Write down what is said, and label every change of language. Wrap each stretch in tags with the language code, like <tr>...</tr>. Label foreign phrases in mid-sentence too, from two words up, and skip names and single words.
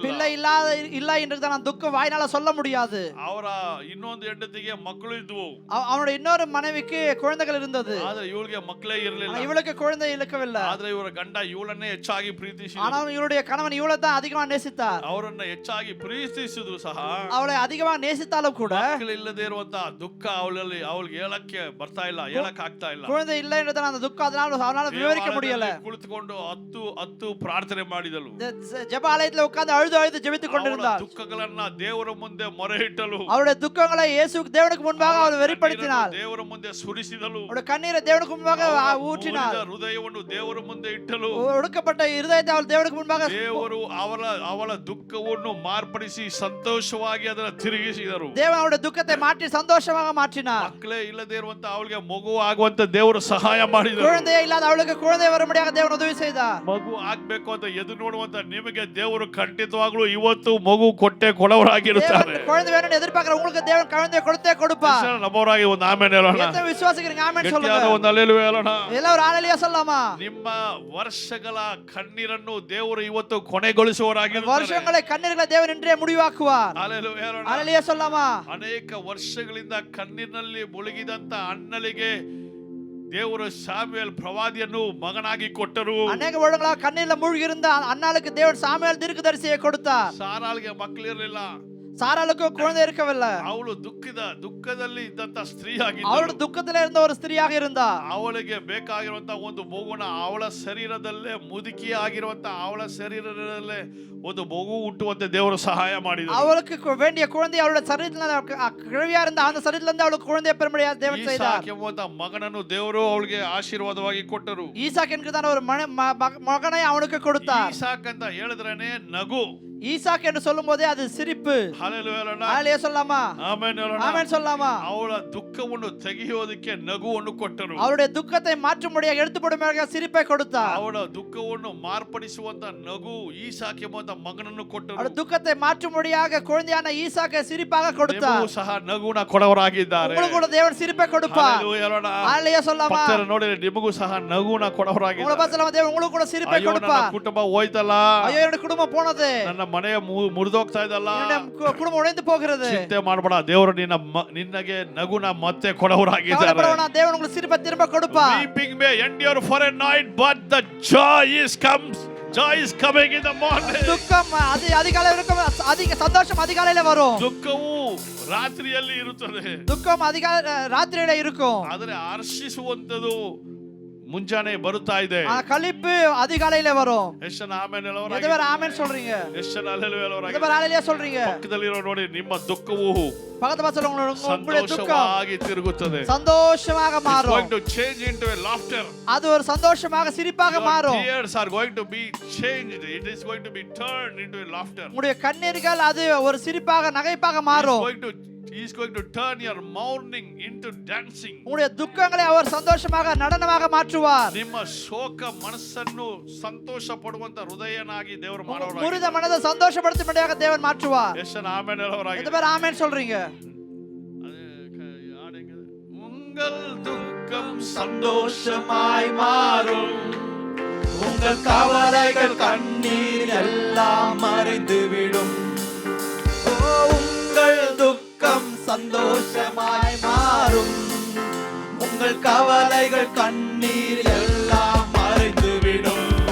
<ta>பிள்ளை இல்ல என்று தான் துக்கம் வாயினால சொல்ல முடியாது.</ta> <kn>ಅವರ ಇನ್ನೊಂದು ಹೆಂಡತಿಗೆ ಮಕ್ಕಳು ಇದ್ವು,</kn> <ta>அவனுடைய இன்னொரு மனைவிக்கு குழந்தைகள் இருந்தது.</ta> <kn>ಆದ್ರೆ ಇವಳಿಗೆ ಮಕ್ಕಳೇ ಇರಲಿಲ್ಲ.</kn> <ta>இவளுக்கு குழந்தை இருக்கவில்லை.</ta> <kn>ಆದ್ರೆ ಇವರ ಗಂಡ ಇವಳನ್ನೇ ಹೆಚ್ಚಾಗಿ ಪ್ರೀತಿಸಿದ.</kn> <ta>ஆனால் இவளுடைய கணவன் இவளை தான் அதிகமா நேசித்தார்.</ta> <kn>ಅವರನ್ನ ಹೆಚ್ಚಾಗಿ ಪ್ರೀತಿಸಿದ್ರು ಸಹ</kn> <ta>அவளை அதிகமா நேசித்தாலும் கூட</ta> <kn>ಮಕ್ಕಳಿಲ್ಲದೆ ಇರುವಂತ ದುಃಖ ಅವಳಿಗೆ ಹೇಳಕ್ಕೆ ಬರ್ತಾ ಇಲ್ಲ, ಹೇಳಕ್ ಆಗ್ತಾ ಇಲ್ಲ.</kn> <ta>குழந்தை இல்லை என்றதான அந்த துக்கம் அவனால விவரிக்க முடியல.</ta> <kn>ಕುಳಿತುಕೊಂಡು 10 ಪ್ರಾರ್ಥನೆ ಮಾಡಿದಳು.</kn> <ta>ஜெப ஆலயத்துல உட்கார்ந்து அழுது ஜெபித்துக் கொண்டிருந்தாள்.</ta> <kn>ದುಃಖಗಳನ್ನ ದೇವರ ಮುಂದೆ ಮೊರೆ ಇಟ್ಟಳು.</kn> <ta>அவளுடைய துக்கங்களை தேவனுக்கு முன்பாக அவள் வெளிப்படுத்தினாள்.</ta> <kn>ದೇವರ ಮುಂದೆ ಸುರಿಸಿದಳು.</kn> <ta>அவளுடைய கண்ணீரை தேவனுக்கு முன்பாக ஊற்றினாள்.</ta> <kn>ಹೃದಯವನ್ನು ದೇವರ ಮುಂದೆ ಇಟ್ಟಳು.</kn> <ta>ஒடுக்கப்பட்ட இருதயத்தை அவள் தேவனுக்கு முன்பாக</ta> <kn>ದೇವರು ಅವಳ ದುಃಖವನ್ನು ಮಾರ್ಪಡಿಸಿ ಸಂತೋಷವಾಗಿ ಅದನ್ನು ತಿರುಗಿಸಿದರು.</kn> <ta>தேவன் அவளுடைய துக்கத்தை மாற்றி சந்தோஷமாக மாற்றினார்.</ta> <kn>ಮಕ್ಕಳೇ ಇಲ್ಲದೆ ಇರುವಂತ ಅವಳಿಗೆ ಮಗು ಆಗುವಂತ ದೇವರು ಸಹಾಯ ಮಾಡಿದರು.</kn> <ta>குழந்தையே இல்லாத அவளுக்கு குழந்தை வரும்படியாக தேவன் உதவி செய்தார்.</ta> <kn>ಮಗು ಆಗ್ಬೇಕು ಅಂತ ಎದುರು ನೋಡುವಂತ ನಿಮಗೆ ದೇವರು ಖಂಡಿತವಾಗ್ಲೂ ಇವತ್ತು ಮಗು ಕೊಡವರಾಗಿರುತ್ತಾರೆ.</kn> <ta>குழந்தை வேணும்னு எதிர்பார்க்கிற உங்களுக்கு தேவன் குழந்தை கொடுப்பார்.</ta> <kn>ನಮ್ಮವರಾಗಿ ಒಂದು ಆಮೆನ್ ಹೇಳೋಣ.</kn> <ta>எத்தனை விசுவாசிக்கிறீங்க? ஆமென் சொல்லுங்க.</ta> <kn>ಒಂದು ಹಲ್ಲೆಲೂಯಾ ಹೇಳೋಣ.</kn> <ta>எல்லாரும் ஹalleluya சொல்லலாமா?</ta> <kn>ನಿಮ್ಮ ವರ್ಷಗಳ ಕಣ್ಣೀರನ್ನು ದೇವರು ಇವತ್ತು ಕೊನೆಗೊಳಿಸುವವರಾಗಿರುತ್ತಾರೆ.</kn> <ta>வருஷங்களை கண்ணீர்களை தேவன் இன்றே முடிவாக்குவார்.</ta> <kn>ಹಲ್ಲೆಲೂಯಾ ಹೇಳೋಣ.</kn> <ta>ஹalleluya சொல்லலாமா?</ta> <kn>ಅನೇಕ ವರ್ಷಗಳಿಂದ ಕಣ್ಣೀರಿನಲ್ಲಿ ಮುಳುಗಿದಂತ ಅಣ್ಣಲಿಗೆ ದೇವರು ಸಾಮುವೇಲ್ ಪ್ರವಾದಿಯನ್ನು ಮಗನಾಗಿ ಕೊಟ್ಟರು.</kn> <ta>அநேக வருடங்களாக கண்ணீர்ல மூழ்கி இருந்த அன்னாளுக்கு தேவன் சாமுவேல் தீர்க்கதரிசியை கொடுத்தார்.</ta> <kn>ಸಾರಾಳಿಗೆ ಮಕ್ಕಳಿರಲಿಲ್ಲ,</kn> <ta>சாராளுக்கு குழந்தை இருக்கவில்லை.</ta> <kn>ಅವಳು ದುಃಖದಲ್ಲಿ ಇದ್ದಂತ ಸ್ತ್ರೀ ಆಗಿದ್ದಳು.</kn> <ta>அவள் துக்கத்திலே இருந்த ஒரு ஸ்திரீயாக இருந்தார்.</ta> <kn>ಅವಳಿಗೆ ಬೇಕಾಗಿರುವಂತ ಒಂದು ಮಗುನ ಅವಳ ಶರೀರದಲ್ಲೇ ಮುದುಕಿ ಆಗಿರುವಂತ ಅವಳ ಶರೀರದಲ್ಲೇ ಒಂದು ಮಗು ಹುಟ್ಟುವಂತೆ ದೇವರು ಸಹಾಯ ಮಾಡಿದರು.</kn> <ta>அவளுக்கு வேண்டிய குழந்தை அவளுடைய சரீரத்தில் கிழவியா இருந்த அந்த சரீரத்திலிருந்து அவளுக்கு குழந்தையை பெறும்படியாக தேவன் செய்தார்.</ta> <kn>ಈಸಾಕ್ ಎಂಬುವಂತ ಮಗನನ್ನು ದೇವರು ಅವಳಿಗೆ ಆಶೀರ್ವಾದವಾಗಿ ಕೊಟ್ಟರು.</kn> <ta>ஈசாக் என்கிறதான ஒரு மகனை அவனுக்கு கொடுத்தார்.</ta> <kn>ಈಸಾಕ್ ಅಂತ ಹೇಳಿದ್ರೇನೆ ನಗು.</kn> <ta>ஈசாக்கு என்று சொல்லும்போதே அது சிரிப்பு.</ta> <kn>Hallelujah ಹೇಳೋಣ.</kn> <ta>ஹalleluya சொல்லலாமா?</ta> <kn>ಆಮೆನ್ ಹೇಳೋಣ.</kn> <ta>ஆமென் சொல்லலாமா?</ta> <kn>ಅವಳ ದುಃಖವನ್ನು ತೆಗೆಯೋದಕ್ಕೆ ನಗುವನ್ನು ಕೊಟ್ಟರು.</kn> <ta>அவருடைய துக்கத்தை மாற்றும்படியாக எடுத்துப்படும்படியாக சிரிப்பை கொடுத்தார்.</ta> <kn>ಅವಳ ದುಃಖವನ್ನು ಮಾರ್ಪಡಿಸುವಂತ ನಗು ಈಸಾಕ್ ಎಂಬ ಮಗನನ್ನು ಕೊಟ್ಟರು.</kn> <ta>அவருடைய துக்கத்தை மாற்றும்படியாக குழந்தையான ஈசாக்கை சிரிப்பாக கொடுத்தார்.</ta> <kn>ನೀವು ಸಹ ನಗುನ ಕೊಡವರಾಗಿದ್ದಾರೆ.</kn> <ta>உங்களுக்கு கூட தேவன் சிரிப்பை கொடுப்பார்.</ta> <kn>Hallelujah ಹೇಳೋಣ.</kn> <ta>ஹalleluya சொல்லலாமா?</ta> <kn>ಪಕ್ಕದ ನೋಡಿ ನಿಮಗೂ ಸಹ ನಗುನ</kn> <ta>உங்களை</ta> <kn>ಕೊಡವರಾಗಿದ್ದಾರೆ.</kn> <ta>பார்த்தா தேவன் உங்களுக்கு கூட சிரிப்பை</ta> <kn>ಅಯ್ಯೋ ನನ್ನ</kn> <ta>கொடுப்பார்.</ta> <kn>ಕುಟುಂಬ ಹೋಯ್ತಲ್ಲ,</kn> <ta>ஐயோ என்னோட குடும்பம் போனது,</ta> <kn>ನನ್ನ ಮನೆಯ ಮುರಿದೋಗ್ತಾ ಇದಲ್ಲ,</kn> <ta>என்னோட குடும்பம் உடைந்து போகிறது.</ta> <kn>ಚಿಂತೆ ಮಾಡಬೇಡ, ದೇವರು ನಿನ್ನಗೆ ನಗುನ ಮತ್ತೆ ಕೊಡವರಾಗಿದ್ದಾರೆ.</kn> <ta>கவலைப்பட வேண்டாம், தேவன் உங்களுக்கு சிரிப்பை திரும்ப கொடுப்பார்.</ta> <en>Weeping may endure for a night, but the joy is coming in the morning.</en> <ta>துக்கம் அதிகாலை இருக்கும், சந்தோஷம் அதிகாலையில வரும்.</ta> <kn>ದುಃಖವು ರಾತ್ರಿಯಲ್ಲಿ ಇರುತ್ತದೆ,</kn> <ta>துக்கம் அதிகாலை ராத்திரியில இருக்கும்.</ta> <kn>ಆದರೆ ಹರ್ಷಿಸುವಂತದು ಮುಂಜಾನೆ ಬರುತ್ತಾ ಇದೆ.</kn> <ta>களிப்பு அதிகாலையில வரும்.</ta> <kn>ಎಷ್ಟನ ಆಮೆನ್ ಹೇಳೋರಾಗಿ,</kn> <ta>எத்தனை பேர் ஆமென் சொல்றீங்க?</ta> <kn>ಎಷ್ಟನ ಹಲ್ಲೆಲೂಯಾ ಹೇಳೋರಾಗಿ,</kn> <ta>எத்தனை பேர் ஹalleluya சொல்றீங்க?</ta> <kn>ಪಕ್ಕದಲ್ಲಿರೋ ನೋಡಿ, ನಿಮ್ಮ ದುಃಖವು</kn> <ta>பக்கத்து பக்கத்துல உங்களுடைய துக்கம்</ta> <kn>ಸಂತೋಷವಾಗಿ ತಿರುಗುತ್ತದೆ.</kn> <ta>சந்தோஷமாக</ta> <en>It's</en> <ta>மாறும்.</ta> <en>going to change into a laughter.</en> <ta>அது ஒரு சந்தோஷமாக சிரிப்பாக</ta> <en>Your</en> <ta>மாறும்.</ta> <en>tears are going to be changed. It is going to be turned into a laughter.</en> <ta>உங்களுடைய கண்ணீர்கள் அது ஒரு சிரிப்பாக நகைப்பாக மாறும்.</ta> <en>He is going to turn your mourning into dancing.</en> <ta>உங்களுடைய துக்கங்களை அவர் சந்தோஷமாக நடனமாக மாற்றுவார்.</ta> <kn>ನಿಮ್ಮ ಶೋಕ ಮನಸ್ಸನ್ನು ಸಂತೋಷ ಪಡುವಂತ ಹೃದಯನಾಗಿ ದೇವರು</kn> <ta>முறித</ta> <kn>ಮಾಡೋರಾಗಿದ್ದಾರೆ.</kn> <ta>மனதை சந்தோஷப்படுத்தும்படியாக தேவன் மாற்றுவார்.</ta> <kn>ಎಷ್ಟನ ಆಮೆನ್ ಹೇಳೋರಾಗಿ,</kn> <ta>எத்தனை பேர் ஆமென் சொல்றீங்க? உங்கள் துக்கம் சந்தோஷமாய் மாறும், உங்கள் கவலைகள் கண்ணீர் எல்லாம் மறைந்து விடும். உங்கள் துக்கம் சந்தோஷமாய் மாறும், உங்கள் கவலைகள் கண்ணீர் எல்லாம் மறைந்து விடும்.</ta>